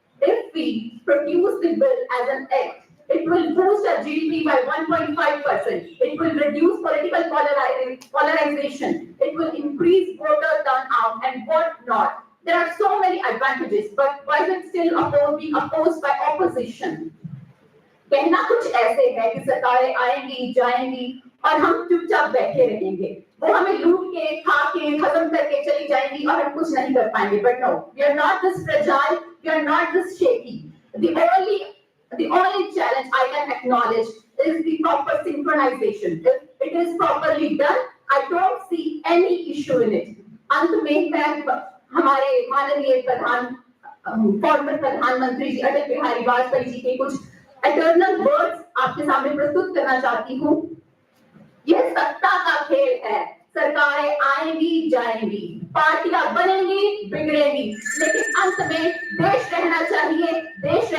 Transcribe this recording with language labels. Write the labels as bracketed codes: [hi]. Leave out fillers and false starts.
[en] If we produce the bill as an act, it will boost our GDP by 1.5%. It will reduce political polarization. It will increase voter turnout and what not. There are so many advantages, but why is it still being opposed by opposition? [hi] कहना कुछ ऐसे है कि सरकारें आएंगी जाएंगी और हम चुपचाप बैठे रहेंगे। वो हमें लूट के खा के खत्म करके चली जाएंगी और हम कुछ नहीं कर पाएंगे। [en] But no, we are not this fragile, we are not this shaky. The only challenge I can acknowledge is the proper synchronization. If it is properly done, I don't see any issue in it. [hi] अंत में मैं हमारे माननीय farmer प्रधानमंत्री जी अटल बिहारी वाजपेयी जी के कुछ [en] eternal words [hi] आपके सामने प्रस्तुत करना चाहती हूँ। यह सत्ता का खेल है। सरकारें आएंगी जाएंगी, पार्टियां बनेंगी बिगड़ेंगी, लेकिन अंत में देश रहना चाहिए, देश